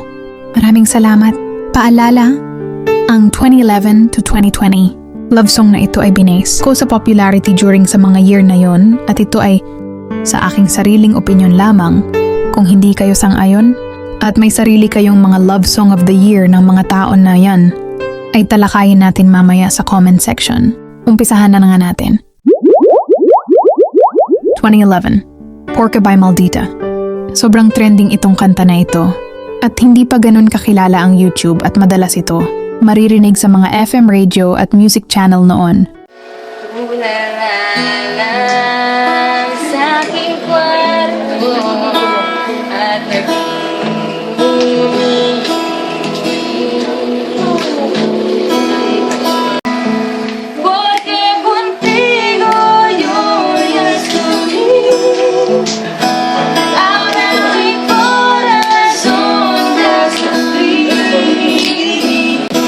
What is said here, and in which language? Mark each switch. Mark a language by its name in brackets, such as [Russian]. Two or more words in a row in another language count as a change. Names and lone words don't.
[Filipino] Maraming salamat. Paalala, ang 2011 to 2020 [English] love song [Filipino] na ito ay binase ko sa popularity during sa mga year na yon at ito ay sa aking sariling opinyon lamang. Kung hindi kayo sang-ayon at may sarili kayong mga [English] love song of the year [Filipino] ng mga taon na yan, ay talakayin natin mamaya sa [English] comment section. [Filipino] Umpisahan na nga natin. 2011, Porca by Maldita. Sobrang trending itong kanta na ito at hindi pa ganun kakilala ang YouTube at madalas ito maririnig sa mga [English] FM radio [Filipino] at [English] music channel [Filipino] noon. Mula lang sa aking kwarto at [Chavacano] porque contigo yo ya estoy. Ahora mi corazón ya sufrí.